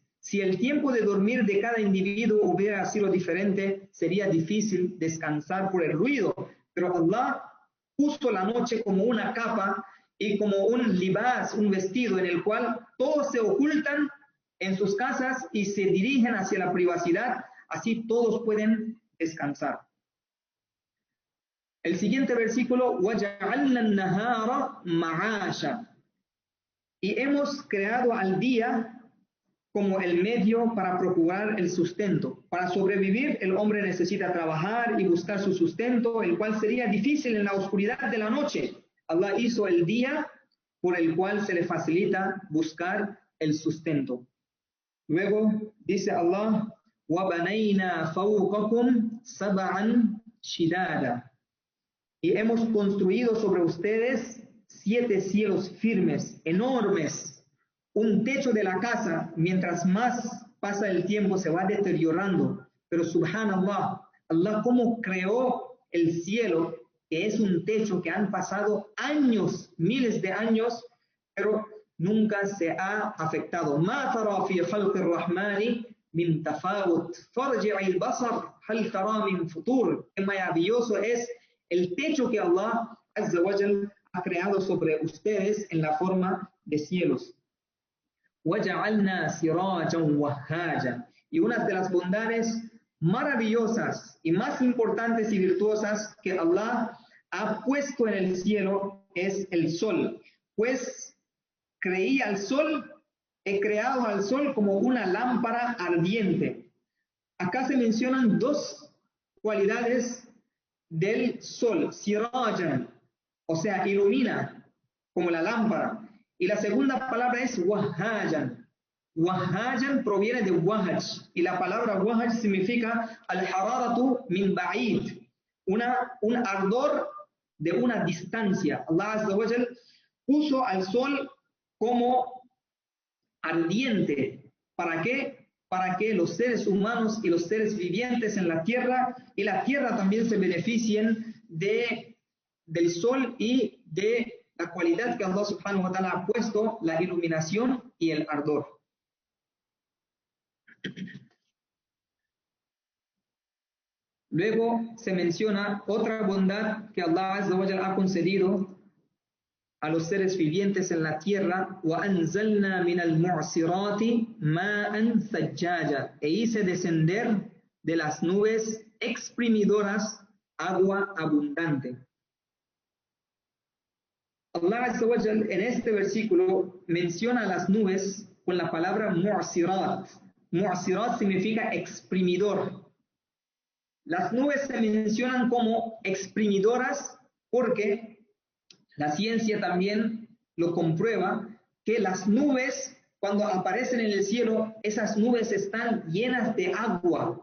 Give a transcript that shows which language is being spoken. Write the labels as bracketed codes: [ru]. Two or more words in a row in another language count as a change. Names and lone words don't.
[es] Si el tiempo de dormir de cada individuo hubiera sido diferente, sería difícil descansar por el ruido, pero Allah puso la noche como una capa y como un libas, un vestido en el cual todos se ocultan en sus casas y se dirigen hacia la privacidad, así todos pueden descansar. El siguiente versículo, [ar] وَجَعَلْنَا النَّهَارَ مَعَاشًا, [es] y hemos creado al día como el medio para procurar el sustento. Para sobrevivir, el hombre necesita trabajar y buscar su sustento, el cual sería difícil en la oscuridad de la noche. Allah hizo el día por el cual se le facilita buscar el sustento. Luego dice Allah, [ar] وَبَنَيْنَا فَوْقَكُمْ سَبْعًا شِدَادًا, [es] y hemos construido sobre ustedes 7 cielos firmes, enormes. Un techo de la casa, mientras más pasa el tiempo, se va deteriorando. Pero subhanallah, Allah cómo creó el cielo, que es un techo que han pasado años, miles de años, pero nunca se ha afectado. [ar] ما ترى في خلق الرحمن من تفاوت فارجع البصر هل ترى من فطور. [es] Qué maravilloso es el techo que Allah [ar] عز وجل [es] ha creado sobre ustedes en la forma de cielos. [ar] وَجَعَلْنَا سِرَاجًا وَهَّاجًا, [es] y una de las bondades maravillosas y más importantes y virtuosas que Allah ha puesto en el cielo es el sol. Pues creí al sol, he creado al sol como una lámpara ardiente. Acá se mencionan 2 cualidades del sol, sirajan, o sea, ilumina como la lámpara. Y la segunda palabra es wahhajan. Wahhajan proviene de wahaj, y la palabra wahaj significa [ar] الحرارة من بعيد, [es] un ardor de una distancia. Allah [ar] عز وجل [es] puso al sol como ardiente. ¿Para qué? Para que los seres humanos y los seres vivientes en la tierra y la tierra también se beneficien del sol y de la cualidad que Allah [ar] سبحانه وتعالى [es] ha puesto, la iluminación y el ardor. Luego se menciona otra bondad que Allah [ar] عز وجل [es] ha concedido a los seres vivientes en la tierra, [ar] وَأَنزَلْنَا مِنَ الْمُعْصِرَاتِ مَاءً ثَجَّاجًا, [es] e hice descender de las nubes exprimidoras agua abundante. Allah [ar] عز وجل [es] en este versículo menciona las nubes con la palabra mu'sirat. Mu'sirat significa exprimidor. Las nubes se mencionan como exprimidoras porque la ciencia también lo comprueba, que las nubes, cuando aparecen en el cielo, esas nubes están llenas de agua.